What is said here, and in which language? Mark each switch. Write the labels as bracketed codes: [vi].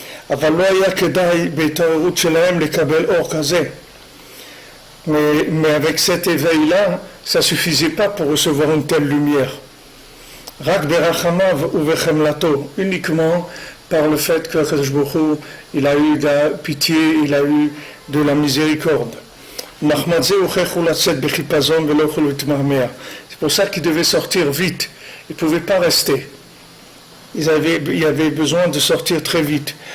[he] אבל לא היה כדאי בהתעוררות שלהם לקבל אור כזה. [fr] Mais avec cet éveil-là, ça ne suffisait pas pour recevoir une telle lumière. [he] רק ברחמיו ובחמלתו, [fr] uniquement par le fait que Akadosh Baruch Hu, il a eu de la pitié, il a eu de la miséricorde. [he] מחמד זה הוכיחו לצאת בחיפזון ולא יכולו להתמהמה. [fr] C'est pour ça qu'ils devaient sortir vite, ils ne pouvaient pas rester. Il y avait besoin de sortir très vite.